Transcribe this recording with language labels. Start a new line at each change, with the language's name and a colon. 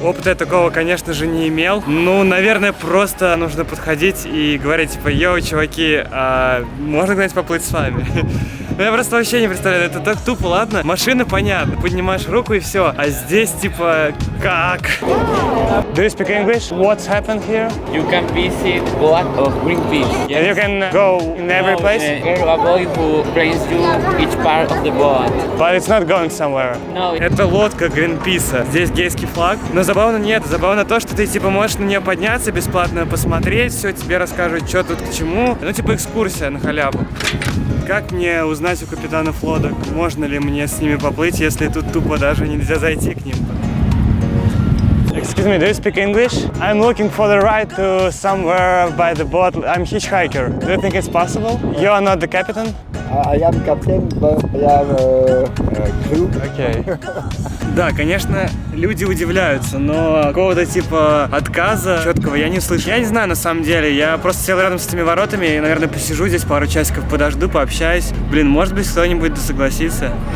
Russian: Опыта я такого, конечно же, не имел. Ну, наверное, просто нужно подходить и говорить, типа: йоу, чуваки, можно куда-нибудь поплыть с вами? Ну, я просто вообще не представляю, это так тупо, ладно? Машина, понятно, поднимаешь руку и все. А здесь, типа, как?
English: Do you speak English? What's happened here? You can visit boat of Greenpeace. And you can go in every place? There are a boy who brings you each part of the boat. But it's not going somewhere. No.
Russian: Это лодка Гринписа. Здесь гейский флаг. Но забавно нет. Забавно то, что ты типа можешь на нее подняться, бесплатно посмотреть, все тебе расскажут, что тут к чему. Ну, типа экскурсия на халяву. Как мне узнать у капитанов лодок, можно ли мне с ними поплыть, если тут тупо даже нельзя зайти к ним?
English: Excuse me, do you speak English? I'm looking for the ride to somewhere by the boat. I'm hitchhiker. Do you think it's possible? You are not the captain? I am captain, but I have a crew.
Russian: Окей. Да, конечно, люди удивляются, но какого-то типа отказа четкого я не слышу. Я не знаю, на самом деле, я просто сел рядом с этими воротами и, наверное, посижу здесь пару часиков, подожду, пообщаюсь. Блин, может быть, кто-нибудь согласится.